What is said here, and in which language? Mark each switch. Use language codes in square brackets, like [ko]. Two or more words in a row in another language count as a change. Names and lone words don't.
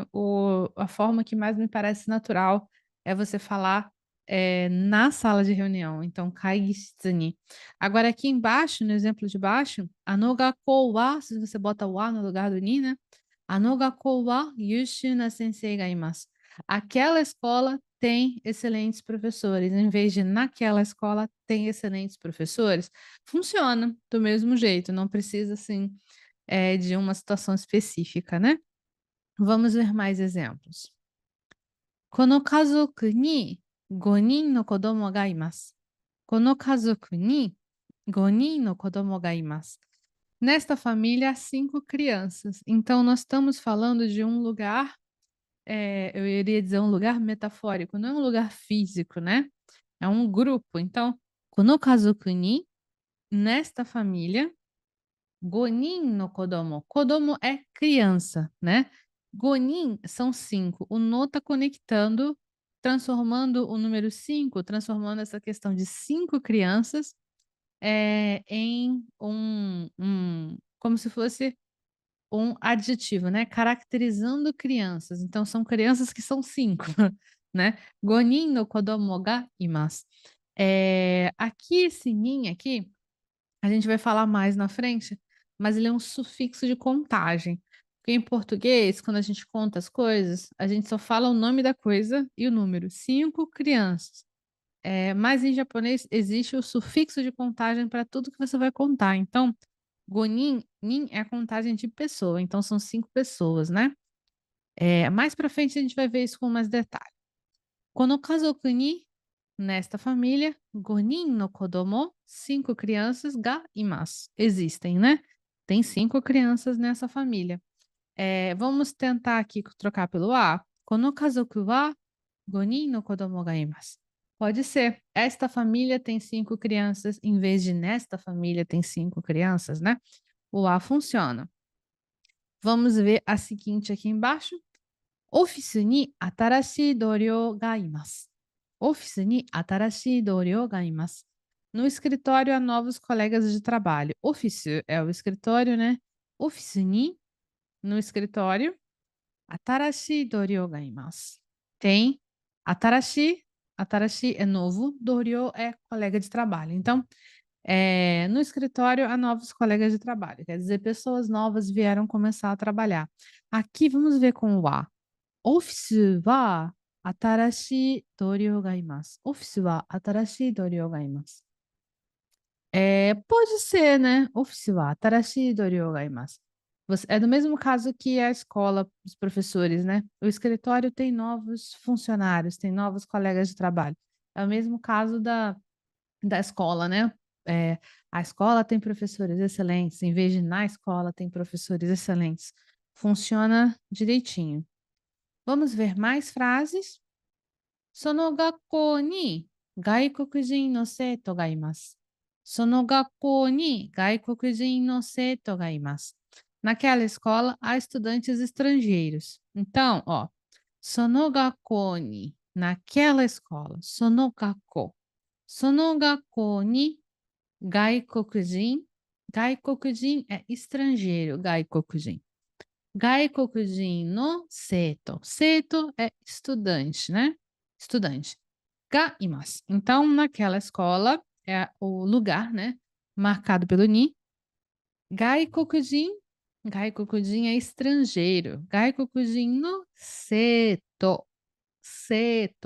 [pt] A forma que mais me parece natural é você falar na sala de reunião. [ja] Então, 会議室に. [pt] Agora, aqui embaixo, no exemplo de baixo, [ja] あの学校は, [pt] se você bota o wa no lugar do ni, né? [ja] あの学校は優秀な先生がいます. [pt] Aquela escola tem excelentes professores, em vez de naquela escola tem excelentes professores, funciona do mesmo jeito, não precisa assim, de uma situação específica, né. Vamos ver mais exemplos. [ja] この家族に5人の子供がいます。この家族に5人の子供がいます. [pt] Nesta família há 5 crianças. Então nós estamos falando de um lugar, eu iria dizer um lugar metafórico, não é um lugar físico, né, é um grupo. Então, [ja] この家族に, [pt] nesta família, [ja] 5人の子供. [pt] Kodomo é criança, né. Gonin são 5. O no está conectando, transformando o número 5, transformando essa questão de 5 crianças, em como se fosse um adjetivo, né, caracterizando crianças. Então são crianças que são 5, né. [ja] 五人の子供がいます. [pt] Aqui esse nin aqui, a gente vai falar mais na frente, mas ele é um sufixo de contagem. Porque em português, quando a gente conta as coisas, a gente só fala o nome da coisa e o número, 5 crianças. Mas em japonês existe o sufixo de contagem para tudo que você vai contar. Então, gonin, nin é a contagem de pessoa, então são 5 pessoas, né. Mais para frente a gente vai ver isso com mais detalhe. [ja] この家族に, [pt] nesta família, [ja] 5人の子供, [pt] 5 crianças, [ja] がいます, [pt] existem, né. Tem 5 crianças nessa família. Vamos tentar aqui trocar pelo a. [ja] この家族は 5人の子供がいます. [pt] Pode ser. Esta família tem 5 crianças, em vez de nesta família tem 5 crianças, né. O a funciona. Vamos ver a seguinte aqui embaixo. [ja] オフィスに新しい同僚がいます. オフィスに新しい同僚がいます. [pt] No escritório há novos colegas de trabalho. Office é o escritório, né? [ja] オフィスに, [pt] no escritório, [ja] 新しい同僚がいます. [pt] Tem [ja] 新しい, 新しい [pt] é novo, 同僚 é colega de trabalho. Então, no escritório há novos colegas de trabalho, quer dizer, pessoas novas vieram começar a trabalhar. Aqui vamos ver com o a. [ja] オフィスは新しい同僚がいます。オフィスは新しい同僚がいます。 [pt] Pode ser, né? [ja] オフィスは新しい同僚がいます. [pt] É do mesmo caso que a escola, os professores, né? O escritório tem novos funcionários, tem novos colegas de trabalho. É o mesmo caso da escola, né? A escola tem professores excelentes, em vez de na escola tem professores excelentes. Funciona direitinho. Vamos ver mais frases. [ja] その学校に外国人の生徒がいます。その学校に外国人の生徒がいます。 [pt] Naquela escola há estudantes estrangeiros. Então, ó, [ja] その学校に, [pt] naquela escola, [ja] その学校. その学校に外国人, 外国人 [pt] é estrangeiro, [ja] 外国人. 外国人の生徒. [pt] Seito é estudante, né? Estudante. [ja] がいます. [pt] Então, naquela escola, é o lugar, né? Marcado pelo ni. Gaikokujin. Gaikokujin é estrangeiro. [ja] 外国人の生徒。生徒.